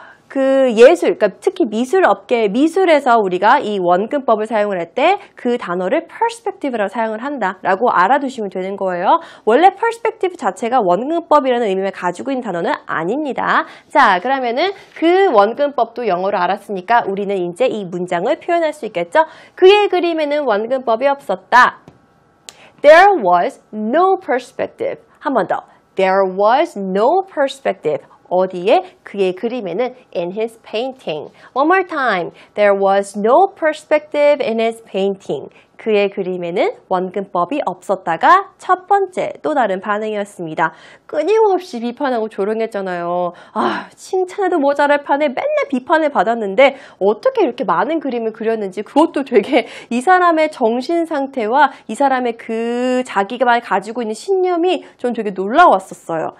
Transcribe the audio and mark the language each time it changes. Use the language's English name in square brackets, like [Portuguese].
[Korean] 그 예술, 그러니까 특히 미술에서 우리가 이 원근법을 사용을 할 때 그 단어를 perspective라고 사용을 한다라고 알아두시면 되는 거예요. 원래 perspective 자체가 원근법이라는 의미를 가지고 있는 단어는 아닙니다. 자, 그러면은 그 원근법도 영어로 알았으니까 우리는 이제 이 문장을 표현할 수 있겠죠? 그의 그림에는 원근법이 없었다. [English] There was no perspective. [Korean] 한 번 더. [English] There was no perspective. [Korean] 어디에? 그의 그림에는 [English] in his painting. One more time. There was no perspective in his painting. [Korean] 그의 그림에는 원근법이 없었다가 첫 번째 또 다른 반응이었습니다. 끊임없이 비판하고 조롱했잖아요. 아, 칭찬해도 모자랄 판에 맨날 비판을 받았는데 어떻게 이렇게 많은 그림을 그렸는지 그것도 되게 이 사람의 정신 상태와 이 사람의 그 자기가 가지고 있는 신념이 전 되게 놀라웠었어요.